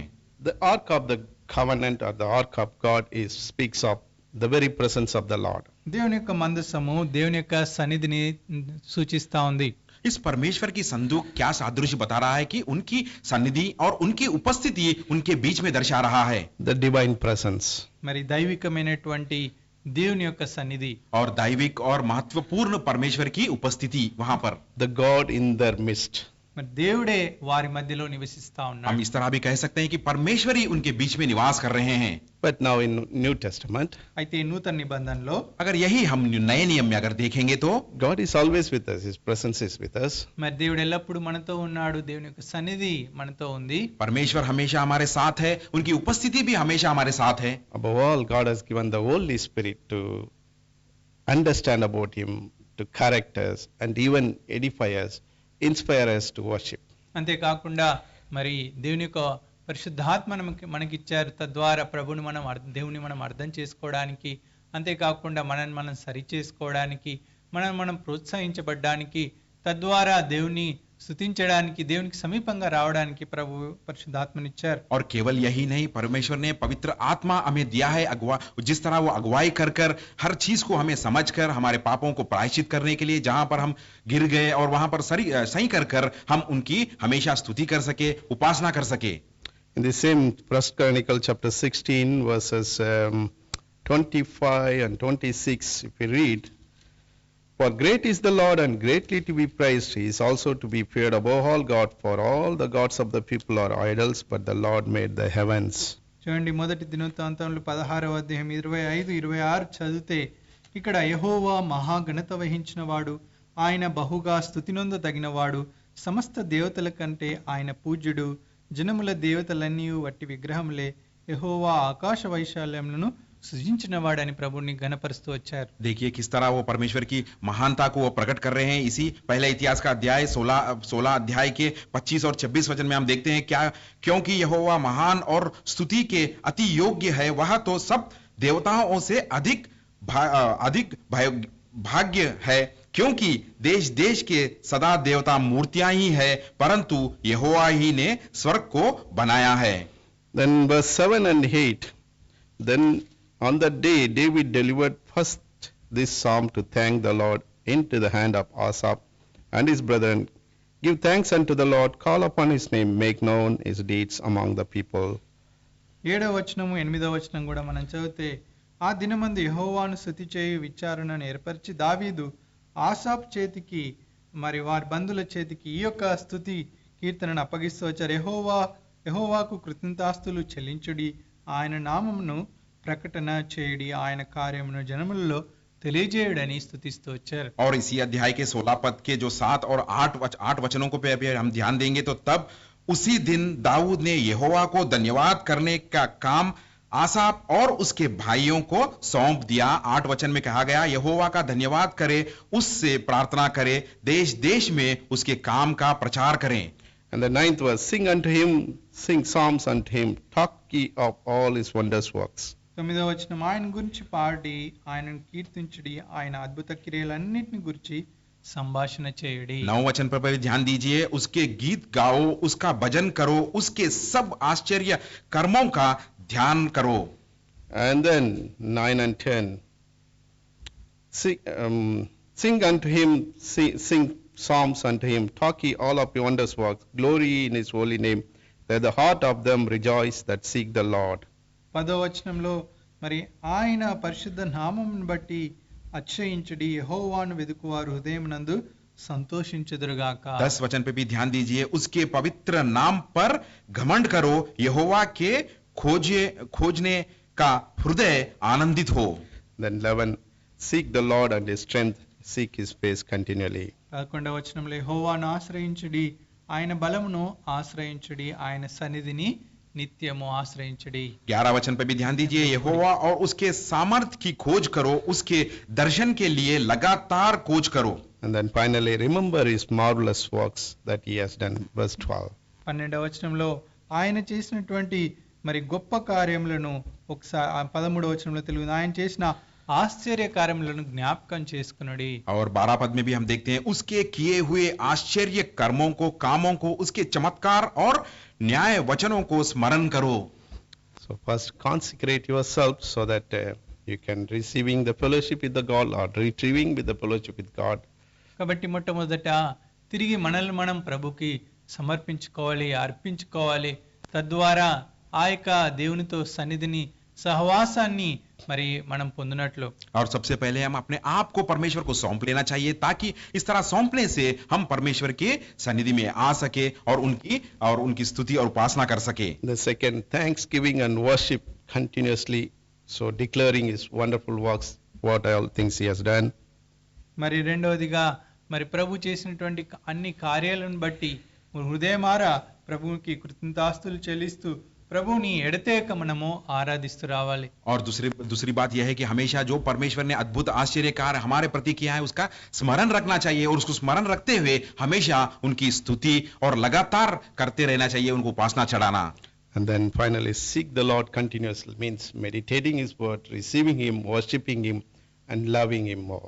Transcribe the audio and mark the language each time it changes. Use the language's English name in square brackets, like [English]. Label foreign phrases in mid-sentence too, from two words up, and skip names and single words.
[English] The ark of the covenant, or the ark of God, speaks of the very presence of the Lord. [Telugu] దేవుని యొక్క మందసము దేవుని యొక్క సన్నిధిని సూచిస్తా ఉంది. [Hindi] इस परमेश्वर की संदूक क्या सादृश्य बता रहा है कि उनकी सन्निधि और उनकी उपस्थिति उनके बीच में दर्शा रहा है. [English] The divine presence. [Telugu] మరి దైవికమైనటువంటి దేవుని యొక్క సన్నిధి [Hindi] और दैविक और महत्वपूर्ण परमेश्वर की उपस्थिति वहां पर. [English] The God in their midst. [Telugu] మరి దేవుడే వారి మధ్యలో నివసిస్తా ఉన్నాడు. [Hindi] हम इस तरह भी कह सकते हैं कि परमेश्वर ही उनके बीच में निवास कर रहे हैं. [English] But now in New Testament, [Telugu] అయితే నూతన నిబంధనలో [Hindi] अगर यही हम नए नियम में अगर देखेंगे तो [English] God is always with us. His presence is with us. [Telugu] మరి దేవుడు ఎల్లప్పుడూ మనతో ఉన్నాడు, దేవుని యొక్క సన్నిధి మనతో ఉంది. [Hindi] परमेश्वर हमेशा हमारे साथ है, उनकी उपस्थिति भी हमेशा हमारे साथ है. [English] Above all, God has given the Holy Spirit to understand about Him, to correct us, and even edify us, inspire us to worship. [Telugu] అంతేకాకుండా మరి దేవుని యొక్క పరిశుద్ధాత్మ మనకిచ్చారు, తద్వారా ప్రభుని దేవుని మనం అర్థం చేసుకోవడానికి, అంతేకాకుండా మనం సరి చేసుకోవడానికి, మనం ప్రోత్సహించబడ్డానికి, తద్వారా దేవుని స్తుతించడానికి, దేవునికి సమీపంగా రావడానికి ప్రభు పరిశుద్ధాత్మనిచ్చారు. [Hindi] और केवल यही नहीं, परमेश्वर ने पवित्र आत्मा हमें दिया है, जिस तरह वो अगुवाई कर हर चीज को हमें समझकर हमारे पापों को प्रायश्चित करने के लिए, जहां पर हम गिर गए और वहां पर सही कर हम उनकी हमेशा स्तुति कर सके, उपासना कर सके. [English] In the same 1 Chronicles chapter 16 verses 25 and 26, if we read, for great is the Lord and greatly to be praised. He is also to be feared above all God, for all the gods of the people are idols, but the Lord made the heavens. [Telugu] చూడండి, మొదటి దినవృత్తాంతములు 16వ అధ్యాయం 25-26 చదివితే ఇక్కడ యెహోవా మహాఘనత వహించిన వాడు, ఆయన బహుగా స్తుతినొందదగినవాడు, సమస్త దేవతల కంటే ఆయన పూజ్యుడు, జనముల దేవతలన్నీ వట్టి విగ్రహములే, యెహోవా ఆకాశ వైశాల్యములను సృజించిన వాడని ప్రభువుని ఘనపరుస్తూ వచ్చారు. [Hindi] देखिए किस तरह वो परमेश्वर की महानता को वो प्रकट कर रहे हैं। इसी पहले इतिहास का अध्याय 16 अध्याय के 25 और 26 वचन में हम देखते हैं क्या, क्योंकि यहोवा महान और स्तुति के अति योग्य है, वह तो सब देवताओं से अधिक भाग्य है, क्योंकि देश देश के सदा देवता मूर्तियां ही है, परंतु यहोवा ही ने स्वर्ग को बनाया है। [English] Then verse 7 and 8. Then on that day David delivered first this psalm to thank the Lord into the hand of Asaph and his brethren. Give thanks unto the Lord, call upon his name, make known his deeds among the people. [Telugu] 7వ వచనము 8వ వచనం కూడా మనం చదివితే, ఆ దినమందు యెహోవాను స్తుతి చేయు విచారణను ఏర్పరిచి దావీదు ఆసాప్ చేతికి మరి వారి బంధువుల చేతికి ఈ యొక్క స్తుతి కీర్తనను అప్పగిస్తూ వచ్చారు. యెహోవాకు కృతజ్ఞతాస్తులు చెల్లించుడి, ఆయన నామమును ప్రకటన చేయుడి, ఆయన కార్యమును జనములలో తెలియజేయుడని స్తుతిస్తూ వచ్చారు. [Hindi] और इसी अध्याय के 16 पद के जो 7 और 8 वचनों को पे हम ध्यान देंगे तो तब उसी दिन दाऊद ने यहोवा को धन्यवाद करने का काम आसाप और उसके भाइयों को सौंप दिया। 8 वचन में कहा गया यहोवा का धन्यवाद करे, उससे प्रार्थना करे, देश देश में उसके काम का प्रचार करें। [English] And the 9th verse, sing unto him, sing psalms unto him, talk ye of all his wondrous works. [Telugu] 9వ వచనం, ఆయన గురించి పాడి ఆయనను కీర్తించుడి, ఆయన అద్భుత క్రియలన్నిటిని గురించి సంభాషణ చేయుడి. [Hindi] 9 वचन पर भी ध्यान दीजिए, उसके गीत गाओ, उसका भजन करो, उसके सब आश्चर्य कर्मों का ध्यान करो। [English] And then 9 and 10, sing unto him, sing psalms unto him, talk ye all of your wondrous works, glory in his holy name, let the heart of them rejoice that seek the Lord. [Telugu] 10వ వచనంలో మరి ఆయన పరిశుద్ధ నామమును బట్టి అతిశయించుడి, యెహోవాను వెదుకువారు హృదయమునందు సంతోషించుదురుగాక. [Hindi] 10 वचन पे भी ध्यान दीजिए, उसके पवित्र नाम पर घमंड करो, यहोवा के खोजने का हृदय आनंदित हो। [English] Then 11, seek the Lord and his strength, seek his face continually. [Telugu] 11వ వచనంలో యెహోవాను ఆశ్రయించుడి, ఆయన బలమును ఆశ్రయించుడి, ఆయన సన్నిధిని నిత్యము ఆశ్రయించుడి. [Hindi] 11 वचन पे भी ध्यान दीजिए, यहोवा और उसके सामर्थ्य की खोज करो, उसके दर्शन के लिए लगातार खोज करो। [English] And then finally, remember his marvelous works that he has done. Verse 12. [Telugu] 12వ వచనంలో ఆయన చేసినటువంటి మరి గొప్ప కార్యములను ఒకసారి 13వ వచనంలో తెలుగు ఆయన చేసిన ఆశ్చర్య కార్యములను జ్ఞాపకం చేసుకునుడి. [Hindi] और 12 पद में भी हम देखते हैं, उसके किए हुए आश्चर्य कर्मों को, कामों को, उसके चमत्कार और न्याय वचनों को स्मरण करो। [English] So first consecrate yourself so that you can receiving the fellowship with the God or retrieving with the fellowship with God. [Telugu] కాబట్టి మొట్టమొదట తిరిగి మనల్ని మనం ప్రభుకి సమర్పించుకోవాలి, అర్పించుకోవాలి. తద్వారా ఆ యొక్క దేవునితో సన్నిధిని సహవాసాన్ని మరి మనం పొందినట్లు. [Hindi] और सबसे पहले हम अपने आप को परमेश्वर को सौंप लेना चाहिए, ताकि इस तरह सौंपने से हम परमेश्वर के सन्निधि में आ सके और उनकी स्तुति और उपासना कर सके। [English] The second, thanksgiving and worship continuously, so declaring his wonderful works, what all things he has done. [Telugu] మరి రెండవదిగా మరి ప్రభు చేసినటువంటి అన్ని కార్యాలను బట్టి హృదయమారా ప్రభువుకి కృతజ్ఞతాస్తులు చెల్లిస్తూ ప్రభువుని ఎడతెగక మనము ఆరాధిస్తూ రావాలి. [Hindi] और दूसरी बात यह है कि हमेशा जो परमेश्वर ने अद्भुत आश्चर्य कार्य हमारे प्रति किया है उसका स्मरण रखना चाहिए, और उसको स्मरण रखते हुए हमेशा उनकी स्तुति और लगातार करते रहना चाहिए, उनको उपासना चढ़ाना। [English] And then finally, seek the Lord continuously, means meditating his word, receiving him, worshiping him and loving him more.